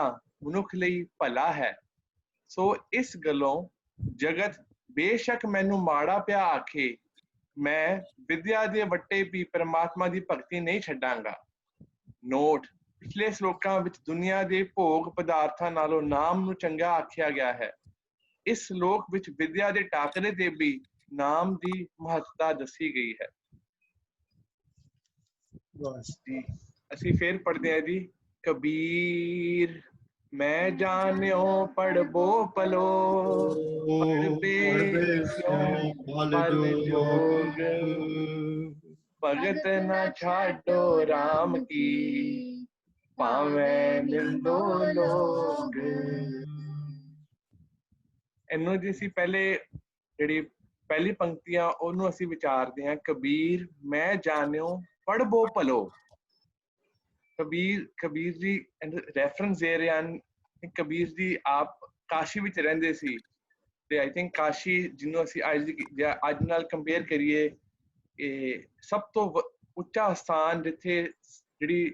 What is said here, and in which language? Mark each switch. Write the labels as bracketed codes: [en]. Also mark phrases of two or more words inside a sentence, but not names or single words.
[pa] ਮਨੁੱਖ ਲਈ ਭਲਾ ਹੈ ਸੋ ਇਸ ਗੱਲੋਂ ਜਗਤ ਬੇਸ਼ੱਕ ਮੈਨੂੰ ਮਾੜਾ ਪਿਆ ਆਖੇ ਮੈਂ ਵਿਦਿਆ ਦੇ ਵੱਟੇ ਵੀ ਪਰਮਾਤਮਾ ਦੀ ਭਗਤੀ ਨਹੀਂ ਛੱਡਾਂਗਾ ਨੋਟ ਪਿਛਲੇ ਸ਼ਲੋਕਾਂ ਵਿੱਚ ਦੁਨੀਆ ਦੇ ਭੋਗ ਪਦਾਰਥਾਂ ਨਾਲੋਂ ਨਾਮ ਨੂੰ ਚੰਗਾ ਆਖਿਆ ਗਿਆ ਹੈ ਇਸ ਸ਼ਲੋਕ ਵਿੱਚ ਵਿਦਿਆ ਦੇ ਟਾਕਰੇ ਤੇ ਵੀ ਨਾਮ ਦੀ ਮਹੱਤਤਾ ਦੱਸੀ ਗਈ ਹੈ ਜੀ ਅਸੀਂ ਫੇਰ ਪੜ੍ਹਦੇ ਹਾਂ ਜੀ ਕਬੀਰ ਮੈਂ ਜਾਨਿਓ ਪੜਬੋ ਪਲੋ ਪੜਬੇ ਪਲ ਜੋਗ ਭਗਤ ਨ ਛਾਡੋ ਰਾਮ ਕੀ ਪਾਵੇ ਨਿੰਦੋ ਲੋਗ ਇਹਨੂੰ ਜੀ ਅਸੀਂ ਪਹਿਲੇ ਜਿਹੜੀ ਪਹਿਲੀ ਪੰਕਤੀਆਂ ਉਹਨੂੰ ਅਸੀਂ ਵਿਚਾਰਦੇ ਹਾਂ ਕਬੀਰ ਮੈਂ ਜਾਣਿਓ ਪੜ੍ਹਬੋ ਭਲੋ ਕਬੀਰ ਜੀ ਰੈਫਰੈਂਸ ਦੇ ਰਹੇ ਹਨ ਕਬੀਰ ਜੀ ਆਪ ਕਾਸ਼ੀ ਵਿੱਚ ਰਹਿੰਦੇ ਸੀ ਤੇ [en] I think [pa] ਕਾਸ਼ੀ ਜਿਹਨੂੰ ਅਸੀਂ ਅੱਜ ਨਾਲ ਕੰਪੇਅਰ ਕਰੀਏ ਇਹ ਸਭ ਤੋਂ ਉੱਚਾ ਸਥਾਨ ਜਿੱਥੇ ਜਿਹੜੀ